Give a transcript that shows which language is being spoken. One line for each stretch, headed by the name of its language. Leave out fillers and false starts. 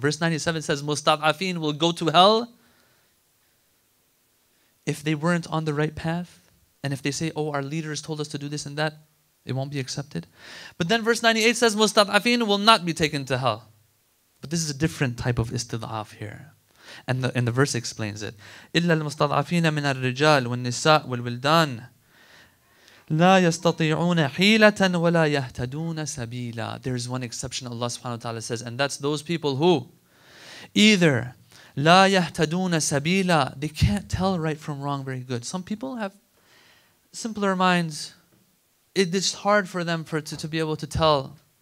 English: Verse 97 says, Mustad'afin will go to hell if they weren't on the right path. And if they say, oh, our leaders told us to do this and that, it won't be accepted. But then verse 98 says, Mustad'afin will not be taken to hell. But this is a different type of istid'af here. And the verse explains it.
Arabic: إِلَّا الْمُسْتَضْعَفِينَ مِنَ الرِّجَالِ وَالنِّسَاءِ وَالْوِلْدَانِ لا يستطيعون حيلة ولا يهتدون سبيلا.
English: There's one exception Allah subhanahu wa ta'ala says, and that's those people who either
Arabic: لا يهتدون سبيلا,
English: they can't tell right from wrong very good. Some people have simpler minds. It's hard for them to be able to tell.